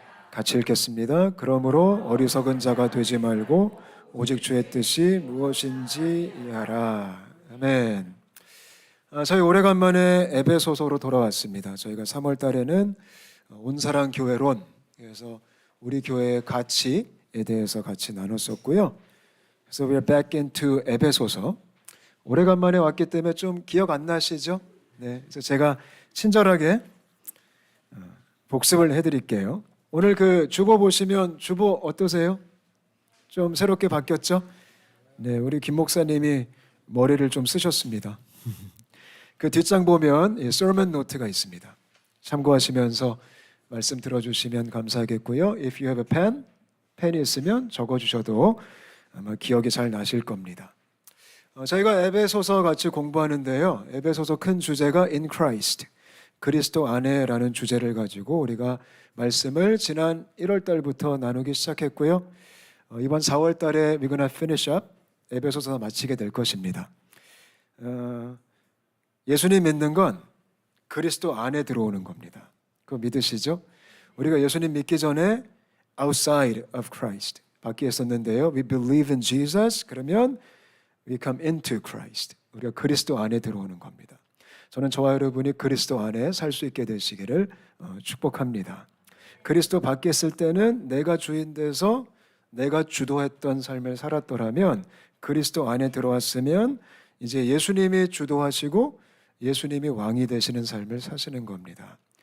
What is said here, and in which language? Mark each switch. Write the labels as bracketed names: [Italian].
[Korean] 같이 읽겠습니다. 그러므로 어리석은 자가 되지 말고 오직 주의 뜻이 무엇인지 이해하라. 아멘. 저희 오래간만에 에베소서로 돌아왔습니다. 저희가 3월 달에는 온사랑 교회론, 그래서 우리 교회의 가치에 대해서 같이 나눴었고요. 그래서 [English] we're back into 에베소서. [Korean] 오래간만에 왔기 때문에 좀 기억 안 나시죠? 네, 그래서 제가 친절하게 복습을 해드릴게요. 오늘 그 주보 보시면 주보 어떠세요? 좀 새롭게 바뀌었죠? 네, 우리 김 목사님이 머리를 좀 쓰셨습니다. 그 뒷장 보면 sermon 노트가 있습니다. 참고하시면서 말씀 들어주시면 감사하겠고요. [English] If you have a pen, [Korean] 펜이 있으면 적어주셔도 아마 기억이 잘 나실 겁니다. 저희가 에베소서 같이 공부하는데요. 에베소서 큰 주제가 [English] In Christ, [Korean] 그리스도 안에라는 주제를 가지고 우리가 말씀을 지난 1월 달부터 나누기 시작했고요. 이번 4월 달에 [English] we're gonna finish up [Korean] 에베소서 마치게 될 것입니다. 예수님 믿는 건 그리스도 안에 들어오는 겁니다. 그거 믿으시죠? 우리가 예수님 믿기 전에 [English] outside of Christ [Korean] 밖에 있었는데요. [English] We believe in Jesus. [Korean] 그러면 [English] we come into Christ. [Korean] 우리가 그리스도 안에 들어오는 겁니다. 저는 저와 여러분이 그리스도 안에 살 수 있게 되시기를 축복합니다. 그리스도 밖에 있을 때는 내가 주인 돼서 내가 주도했던 삶을 살았더라면 그리스도 안에 들어왔으면 이제 예수님이 주도하시고 예수님이 왕이 되시는 삶을 사시는 겁니다.